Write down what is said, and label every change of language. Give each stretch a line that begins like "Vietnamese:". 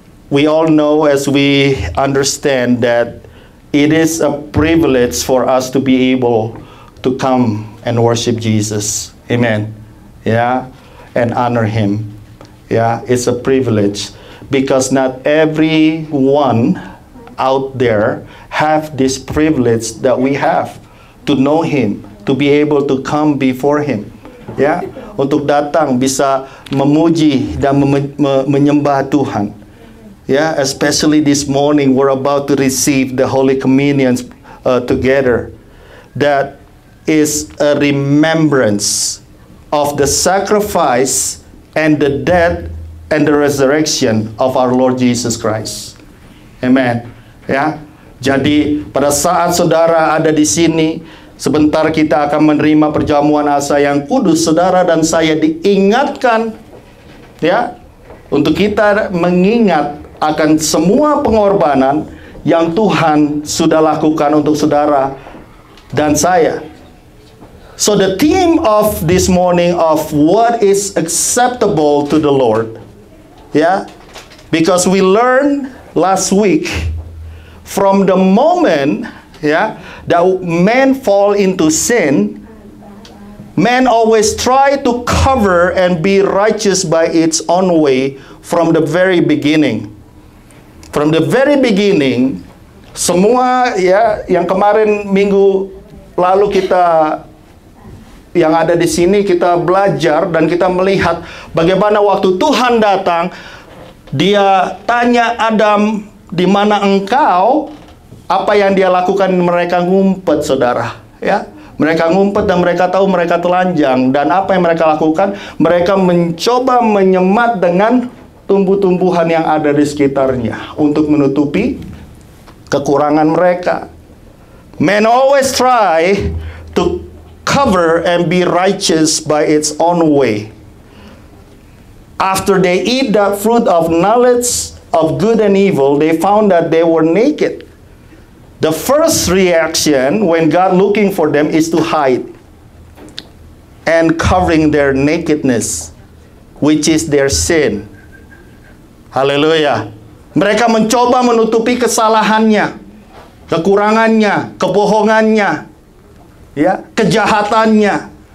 English: We all know, as we understand, that it is a privilege for us to be able to come and worship Jesus. Amen. Yeah. And honor Him. Yeah, it's a privilege because not everyone out there have this privilege that we have to know Him, to be able to come before Him.
Indonesian: Ya, untuk datang bisa memuji dan menyembah Tuhan.
English: Ya, especially this morning we're about to receive the Holy Communion together. That is a remembrance of the sacrifice and the death and the resurrection of our Lord Jesus Christ. Amen. Ya.
Indonesian: Jadi pada saat saudara ada di sini, sebentar kita akan menerima perjamuan asa yang kudus. Saudara dan saya diingatkan, ya, untuk kita mengingat akan semua pengorbanan yang Tuhan sudah lakukan untuk saudara dan saya.
English: So the theme of this morning of what is acceptable to the Lord, yeah, because we learned last week from the moment, yeah, that men fall into sin, men always try to cover and be righteous by its own way from the very beginning. From the very beginning,
Indonesian: semua, ya, yang kemarin minggu lalu kita yang ada di sini kita belajar dan kita melihat bagaimana waktu Tuhan datang, Dia tanya Adam, di mana engkau? Apa yang Dia lakukan? Mereka ngumpet, saudara, ya. Mereka ngumpet dan mereka tahu mereka telanjang. Dan apa yang mereka lakukan? Mereka mencoba menyemat dengan tumbuh-tumbuhan yang ada di sekitarnya untuk menutupi kekurangan mereka.
English: Men always try to cover and be righteous by its own way. After they eat that fruit of knowledge of good and evil, they found that they were naked. The first reaction when God looking for them is to hide and covering their nakedness, which is their sin. Haleluya.
Indonesian: Mereka mencoba menutupi kesalahannya, kekurangannya, kebohongannya, ya, kejahatannya.